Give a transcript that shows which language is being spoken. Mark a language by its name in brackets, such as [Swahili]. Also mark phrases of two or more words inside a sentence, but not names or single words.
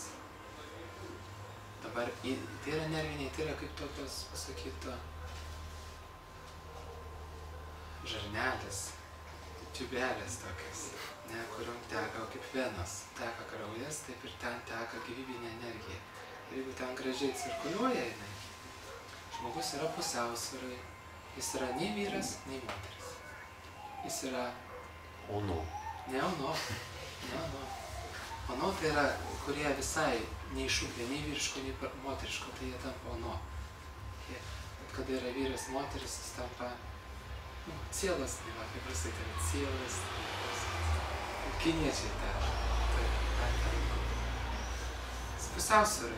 [Lithuanian] Dabar tai yra nerviniai, tai yra kaip tokios, pasakyto, žarnelės, tiubelės tokios, ne, kuriuom teka kaip venos, teka kraujas, taip ir ten teka gyvybinė energija. Ir jeigu ten gražiai cirkuliuoja jinai, žmogus yra pusiausvyrai, jis yra nei vyras, nei moteris. Jis yra... Ono. Ne ono, ne ono. Ono tai yra, kurie visai neišugdė nei vyriško, nei moteriško, tai jie tampa ono. Kada yra vyras, moteris, jis tampa cielas, tai va, kaip prastai, tai yra cielas, kiniečiai tai pusiausvyrai.